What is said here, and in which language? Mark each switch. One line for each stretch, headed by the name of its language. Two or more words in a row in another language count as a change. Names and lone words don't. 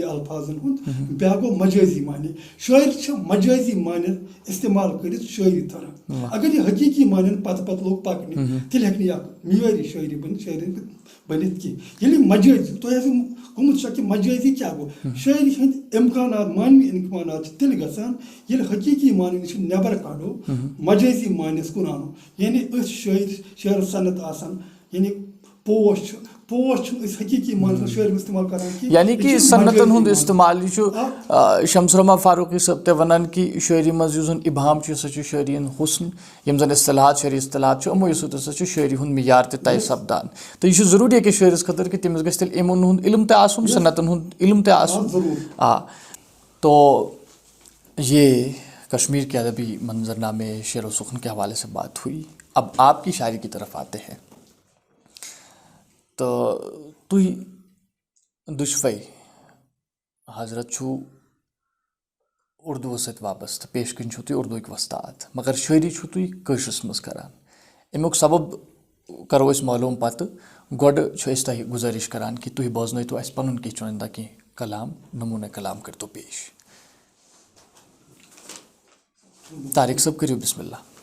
Kashmiri: الفاظن ہُنٛد بیٛاکھ گوٚو مجٲزی معنی شٲعر چھِ مجٲزی معنی استعمال کٔرِتھ شٲعری تھاوان اگر یہِ حقیٖقی معنیَن پتہٕ لوٚگ پَکنہِ تیٚلہِ ہٮ۪کہِ نہٕ یہِ اکھ معیٲری شٲعری بٔنِتھ بٔنِتھ کینٛہہ ییٚلہِ مجٲزی تۄہہِ آسیو گوٚمُت شک کہِ مجٲزی کیٛاہ گوٚو شٲعری ہٕنٛدۍ اِمکانات معنوی اِمکانات چھِ تیٚلہِ گژھان ییٚلہِ حقیٖقی معنی نِش نٮ۪بر کَڑو مجٲزی معنیَس کُن اَنو یعنی أسۍ شٲعر صنعت آسان یعنی پوش چھِنہٕ أسۍ حقیٖقی معنیَس منٛز شٲعری اِستعمال کران کینٛہہ یعنی کہِ صنعتن ہُنٛد اِستعمال یہِ چھُ شمس رحمان فاروقی صٲب تہِ وَنان کہِ شٲعری منٛز یُس زَن اِبہام چھُ سُہ چھُ شٲعری ہُنٛد حُسن یِم زَن اصطلاحات شٲعری اصطلاحات چھُ یِموٕے سۭتۍ ہسا چھُ شٲعری ہُنٛد معیار تہِ طے سپدان تہٕ یہِ چھُ ضروٗری أکِس شٲعرَس خٲطرٕ کہِ تٔمِس گژھِ تیٚلہِ یِمن ہُنٛد علم تہِ آسُن صنعتن ہُنٛد علم تہِ آسُن
Urdu: تو یہ کشمیر کے ادبی منظرنامے شعر و سخن کے حوالے سے بات ہوئی اب آپ کی شاعری کی طرف آتے ہیں
Kashmiri: تو تُہۍ دۄشوَے حضرت چھُو اُردوٗوَس سۭتۍ وابستہٕ پیش کِنۍ چھُو تُہۍ اُردوٗوٕکۍ وۄستاد مگر شٲعری چھُو تُہۍ کٲشرِس منٛز کران اَمیُک سبب کرو أسۍ معلوٗم پتہٕ گۄڈٕ چھِ أسۍ تۄہہِ گُزٲرِش کران کہِ تُہۍ بوزنٲیتو اَسہِ پنُن کینٛہہ چُنِنٛدہ کینٛہہ کلام نموٗنہ کلام کٔرۍتو پیش طارق صٲب کٔرِو بسم اللہ